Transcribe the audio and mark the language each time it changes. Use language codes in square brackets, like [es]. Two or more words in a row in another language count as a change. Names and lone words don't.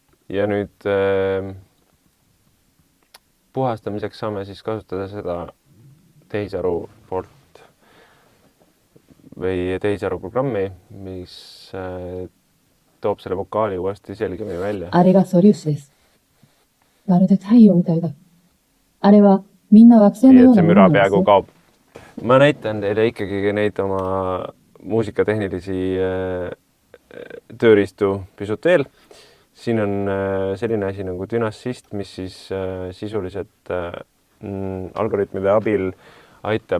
[et] ja nüüd puhastamiseks saame siis kasutada seda tehisaru poolt või tehisaru programmi, mis toob selle vokaali uuesti selgemini välja. [ja] あれが素粒子です。まるで太陽みたいだ。あれはみんな惑星の [et] nii [ja] よう [et] et [ja] な [et] see [ja] もの [et] müra [ja] なんです [et] peaaegu [ja] よ。 [et] kaob. Ma näitan teile ikkagi neid oma muusikatehnilisi tööriistu pisut veel. Siin on selline asi nagu Dynassist, mis siis sisuliselt algoritmide abil aitab,